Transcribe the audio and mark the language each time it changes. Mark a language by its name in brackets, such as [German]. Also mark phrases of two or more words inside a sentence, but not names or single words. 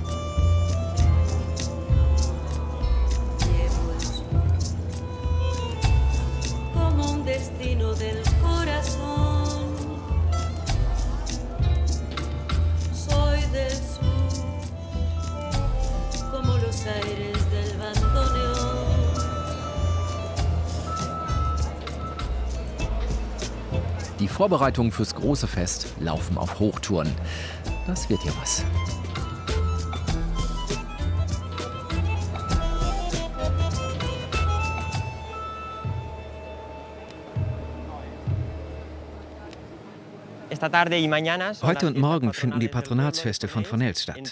[Spanish] llevo el sur, como un destino del corazón, soy del sur, como los aires. [German] Die Vorbereitungen fürs große Fest laufen auf Hochtouren. Das wird hier was. Heute und morgen finden die Patronatsfeste von Fornells statt.